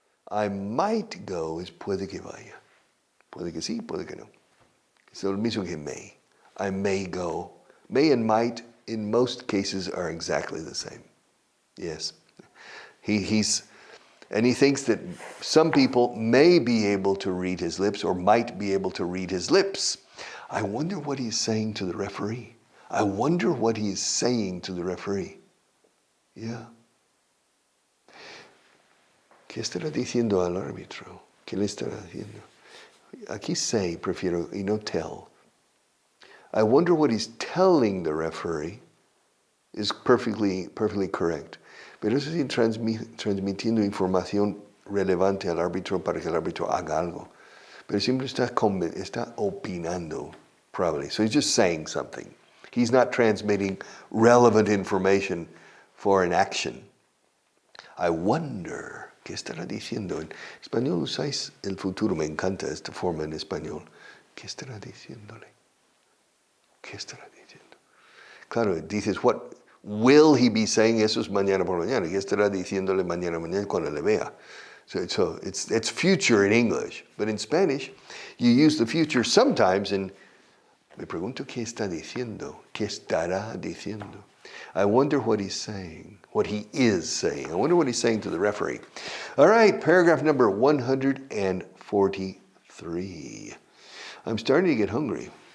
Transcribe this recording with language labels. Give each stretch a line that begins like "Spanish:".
English: I might go is
Spanish: puede que vaya. Puede que sí, puede que no. Es lo mismo que may.
English: I may go. May and might in most cases are exactly the same. Yes. He thinks that some people may be able to read his lips or might be able to read his lips. I wonder what he's saying to the referee. I wonder what he's saying to the referee. Yeah.
Spanish: ¿Qué estará diciendo al árbitro? ¿Qué le estará diciendo? Aquí say, prefiero, y no tell.
English: I wonder what he's telling the referee is perfectly correct.
Spanish: Pero eso sí, transmitiendo información relevante al árbitro para que el árbitro haga algo. Pero siempre está opinando, probably.
English: So he's just saying something. He's not transmitting relevant information for an action. I wonder,
Spanish: ¿qué estará diciendo? En español usáis el futuro, me encanta esta forma en español. ¿Qué estará diciéndole? ¿Qué estará diciendo? Claro, dices,
English: what will he be saying?
Spanish: Eso es mañana por mañana. ¿Qué estará diciéndole mañana cuando le vea?
English: So it's future in English. But in Spanish, you use the future sometimes in,
Spanish: me pregunto qué está diciendo. ¿Qué estará diciendo?
English: I wonder what he's saying, what he is saying. I wonder what he's saying to the referee. All right, paragraph number 143. I'm starting to get hungry.